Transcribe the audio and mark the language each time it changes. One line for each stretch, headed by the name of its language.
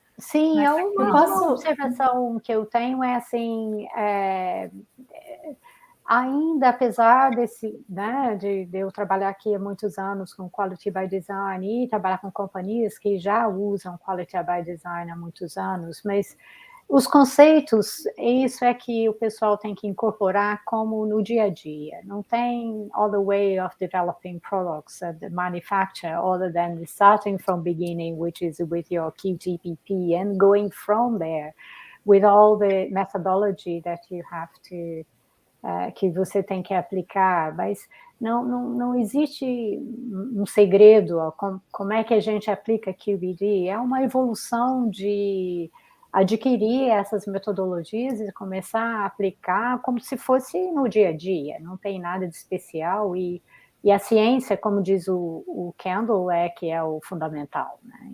Portuguese: Sim, uma observação que eu tenho é assim, ainda apesar desse, né, de eu trabalhar aqui há muitos anos com Quality by Design e trabalhar com companhias que já usam Quality by Design há muitos anos, mas os conceitos, isso é que o pessoal tem que incorporar como no dia a dia.
English: Não tem all the way of developing products at the manufacture other than starting from beginning, which is with your QTPP, and going from there with all the methodology that you have to,
Portuguese: que você tem que aplicar. Mas não existe um segredo, como é que a gente aplica QBD. É uma evolução de adquirir essas metodologias e começar a aplicar como se fosse no dia a dia, não tem nada de especial, e a ciência, como diz o Kendal, que é o fundamental, né?